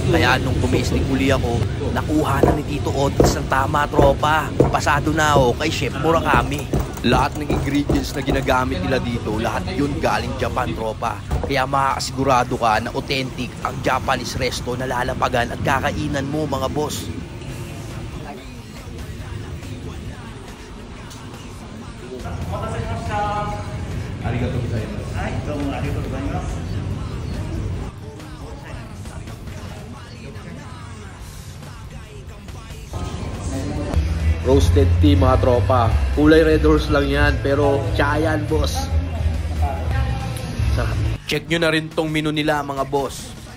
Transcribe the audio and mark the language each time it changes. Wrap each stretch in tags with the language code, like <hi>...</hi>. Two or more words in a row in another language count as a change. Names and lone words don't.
<tl>Kaya nung tumesting uli ako, nakuha na ni Tito Otis ng tama tropa. Pasado na ako kay Chef Murakami. Lahat ng ingredients na ginagamit nila dito, lahat yun galing Japan tropa. Kaya makakasigurado ka na authentic ang</tl> <en>Japanese resto</en> <tl>na lalapagan at kakainan mo mga boss.</tl> <ja>ありがとうございます. ありがとうございます.</ja> <en>Roasted tea</en> <tl>mga tropa. Kulay red horse lang yan, pero chayan boss. Check nyo na rin tong menu nila mga boss.</tl>